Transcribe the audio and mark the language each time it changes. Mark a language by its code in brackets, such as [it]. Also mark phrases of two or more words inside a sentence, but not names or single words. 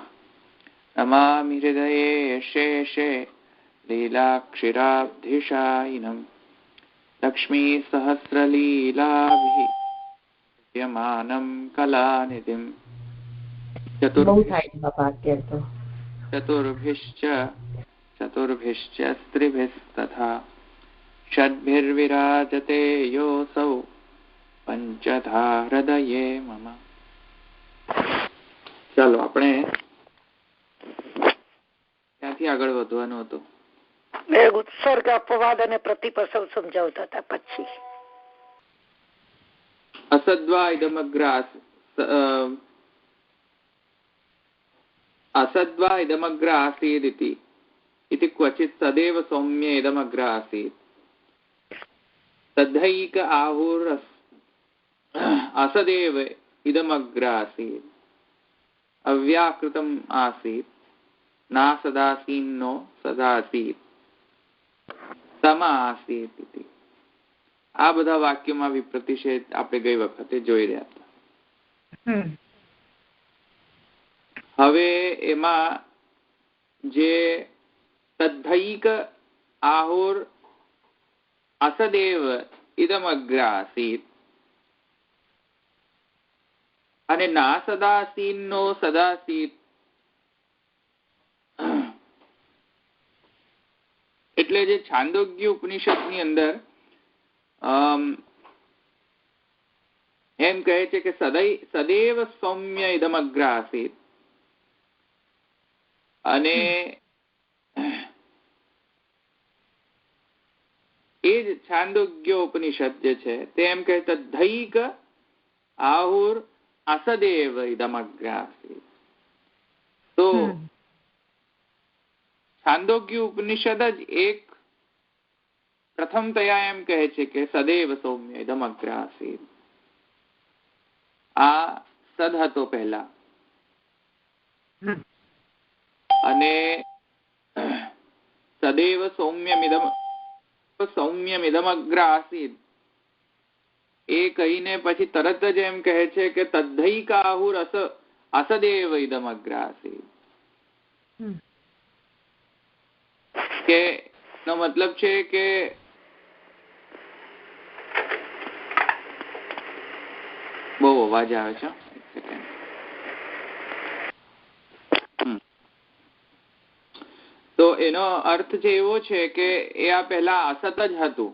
[sa] नमामि हृदये शेषे लीलाक्षिराब्धिशायिनं लक्ष्मीसहस्रलीलाभिः यमानं कलानिधिं चतुर्भिश्च स्त्रिभिस्तथा षड्भिर्विराजते योऽसौ पंचधा हृदये मम। [gu] ચાલો આપણે ત્યાંથી આગળ વધવાનું હતું. ઉત્સર્ગ અપવાદ અને પ્રતિપસવ સમજાવતા હતા. પછી [sa] અસદ્વા ઇદમગ્ર આસીદિતિ इति क्वचित् सदैव सौम्य इदमग्र आसीत् तद्धैक आहुर असदेव इदमग्र आसीत् अव्याकृतम् आसीत् ना सदासीन्नो सदासीत् समा आसीत् इति। [gu] આ બધા વાક્યોમાં વિપ્રતિષેધ આપણે ગઈ વખતે જોઈ રહ્યા હતા. હવે એમાં જે [sa] તદ્ધૈક આहुर असदेव इदमग्र आसीत् [gu] અને [sa] ના સદાસીન્નો સદાસીત [gu] એટલે જે છાંદોગ્ય ઉપનિષદની અંદર એમ કહે છે કે [sa] સદૈવ સૌમ્ય ઇદમગ્ર આસીત [gu] અને એ જ છાંદોગ્ય ઉપનિષદ જે છે તે એમ કહે [sa] તદ્ધૈક આहुर असदेव इदमग्र आसीत्। [gu] તો છાંદોગ્ય ઉપનિષદ જ એક પ્રથમતયા એમ કહે છે કે [sa] सदैव सौम्य इदमग्र आसीत्। [gu] આ સદ હતો પહેલા અને [sa] सदैव सौम्यमिदमग्र आसीत् [gu] એ કહીને પછી તરત જ એમ કહે છે કે [sa] તદ્ધૈક આहुर असदेव इदमग्र आसीत् [gu] કે નો મતલબ છે કે બહુ અવાજ આવે છે. એક સેકન્ડ. તો એનો અર્થ જે એવો છે કે એ આ પહેલા અસત જ હતું.